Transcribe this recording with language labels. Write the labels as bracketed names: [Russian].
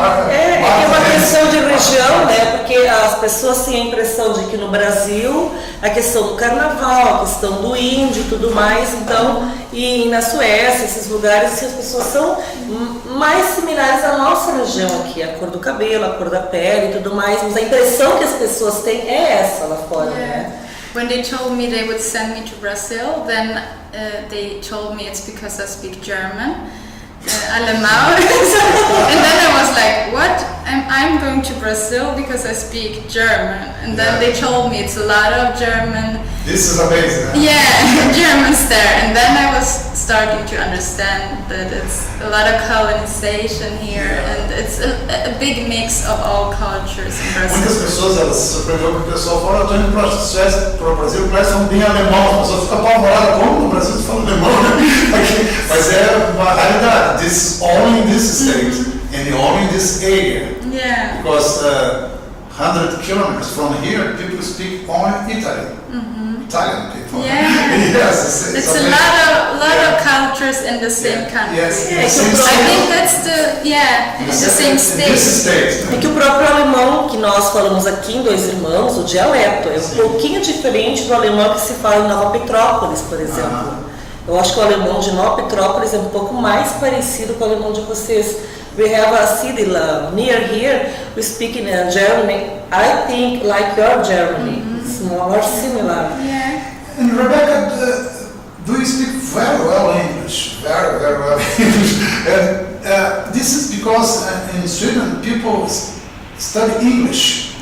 [Portuguese] é uma questão de região, né? Porque as pessoas têm a impressão de que no Brasil a questão do carnaval, a questão do índio e tudo mais, então, e na Suécia, esses lugares, as pessoas são mais similares à nossa região aqui, a cor do cabelo, a cor da pele e tudo mais, mas a impressão que as pessoas têm é essa lá fora, né? [English] When they told me they would send me to Brazil, then they told me it's because I speak German. Alemão. And then I was like, what? I'm going to Brazil because I speak German. And then they told me it's a lot of German. This is amazing. Yeah, Germans there. And then I was starting to understand that it's a lot of colonization here, and it's a big mix of all cultures in Brazil. [Portuguese] Muitas pessoas elas se surpreendeu porque o pessoal fala, eu estou indo para a Suécia, para o Brasil, parece um bem alemão. As pessoas ficam apavoradas, como no Brasil se fala alemão, né? Mas é uma realidade. [English] This is only in this state and only in this area. Yeah. Because 100 kilometers from here, people speak only Italian. Italian people. Yeah. Yes, it's a lot of cultures in the same country. Yes. I think that's the same state. [Portuguese] É que o próprio alemão que nós falamos aqui em Dois Irmãos, o dialeto, é um pouquinho diferente do alemão que se fala em Nova Petrópolis, por exemplo. Eu acho que o alemão de Nova Petrópolis é um pouco mais parecido com o alemão de vocês. [English] We have a city near here, we speak in Germany, I think like your Germany, it's more similar. Yeah. And Rebecca, do you speak very well English? Very, very well English. And this is because in Sweden people study English.